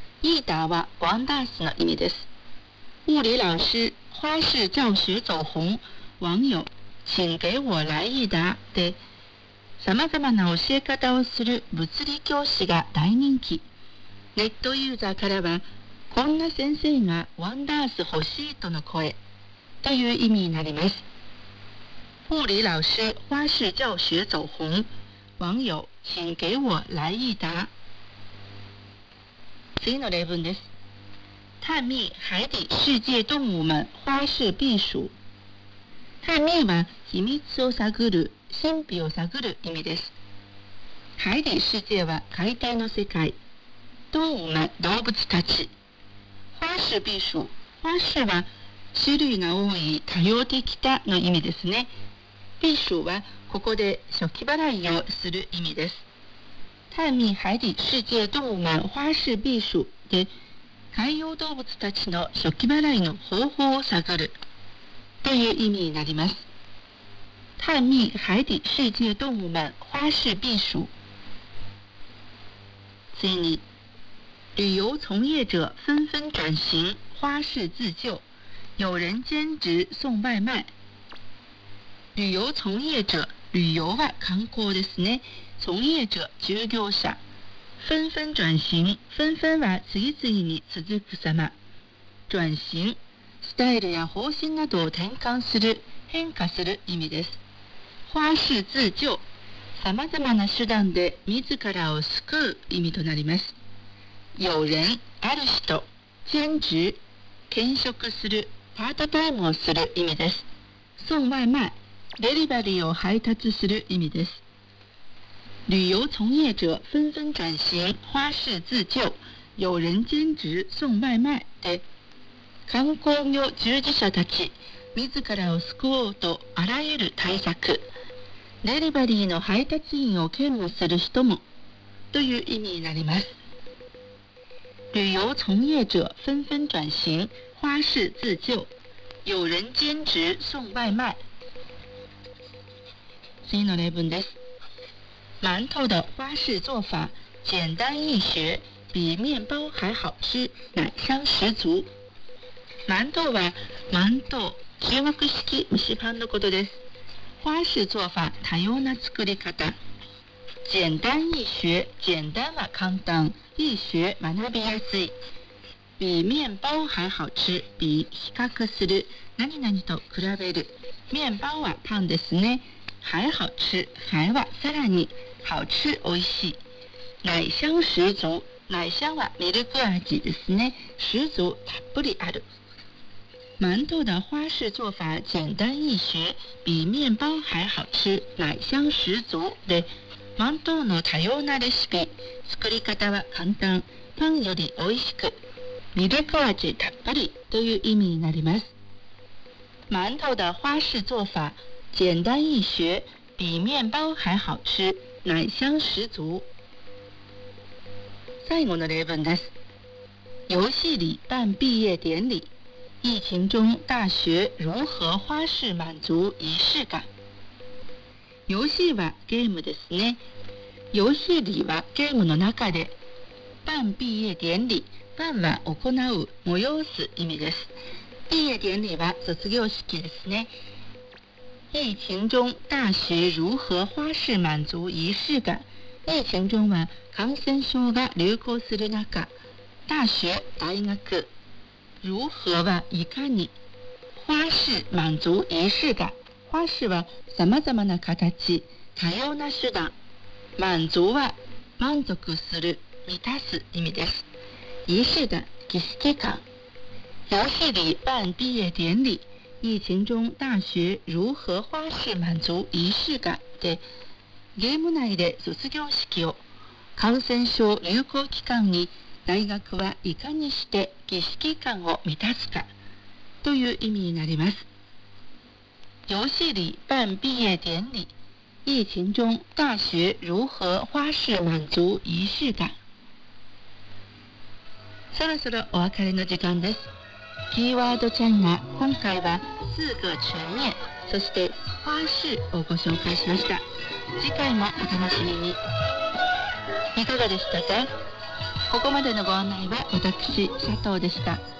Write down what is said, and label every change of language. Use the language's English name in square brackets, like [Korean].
[Japanese] 一打はワンダースの意味です。 [Chinese] 物理老师花絮教学走红，网友请给我来一打 [Japanese] で、さまざまな教え方をする物理教師が大人気。ネットユーザーからは、こんな先生がワンダース欲しいとの声という意味になります。 [Chinese] 物理老师花絮教学走红，网友请给我来一答。 [Japanese] 次の例文です。 [Chinese] 探秘海底世界動物们花式避暑。 [Japanese] 探秘は秘密を探る、神秘を探る意味です。海底世界は海底の世界、動物们動物たち、花式避暑、花式は種類が多い、多様的だの意味ですね。避暑はここで暑気払いをする意味です。 [Chinese] 探秘海底世界動物们花式避暑 [Japanese] で、海洋動物たちの暑気払いの方法を探るという意味になります。 [Chinese] 探秘海底世界動物们花式避暑。次に、旅游从业者纷纷转型花式自救、有人兼职送外卖。 [Japanese] 旅游从业者、旅游は観光ですね。从业者、従業者。纷纷转型、纷纷は次々に続く様。转型、スタイルや方針などを転換する、変化する意味です。花式自救、さまざまな手段で自らを救う意味となります。有人、ある人、兼職、兼職する、パートタイムをする意味です。送外卖、デリバリーを配達する意味です。 [Chinese] 旅游从业者纷纷转型花式自救、有人兼职送外卖 [Japanese] で、観光業従事者たち自らを救おうとあらゆる対策、デリバリーの配達員を兼務する人もという意味になります。 [Chinese] 旅游从业者纷纷转型花式自救、有人兼职送外卖。 [Japanese] 次の例文です。 [Chinese] 馒头的花式做法简单易学，比面包还好吃，奶香十足。 [Japanese] 馒头は馒头、中国式蒸しパンのことです。花式做法、多様な作り方。简单易学、简单は簡単、易学、学びやすい。比面包还好吃、比、比較する、何々と比べる。面包はパンですね。还好吃、还はさらに、好吃、美味しい。奶香十足、奶香はミルク味ですね。十足、たっぷりある。 [Chinese] 馒头的花式做法简单易学、比面包还好吃、奶香十足 [Japanese] で、馒头の多様なレシピ、作り方は簡単、パンより美味しく、ミルク味たっぷりという意味になります。 [Chinese] 馒头的花式做法简单易学、比面包还好吃、奶香十足。 [Japanese] 最後の例文です。 [Chinese] 游戏里办毕业典礼、疫情中大学如何花式满足仪式感。 [Japanese] 游戏はゲームですね。游戏里はゲームの中で、办毕业典礼、办は行う、催す意味です。毕业典礼は卒業式ですね。 [Chinese] 疫情中大学如何花式满足仪式感、 [Japanese] 疫情中は感染症が流行する中、大学、大学、如何はいかに、花式满足仪式感、花式は様々な形、多様な手段、满足は満足する、満たす意味です。仪式感、儀式感。 [Chinese] 游戏里办毕业典礼、疫情中大学如何花式满足仪式感 [Japanese] で、ゲーム内で卒業式を、感染症流行期間に大学はいかにして儀式感を満たすかという意味になります。 [Chinese] 游戏里办毕业典礼、疫情中大学如何花式满足仪式感。 [Japanese] そろそろお別れの時間です。キーワードチャイナ、今回は四個全面、そして花式をご紹介しました。次回もお楽しみに。いかがでしたか？ここまでのご案内は私、佐藤でした。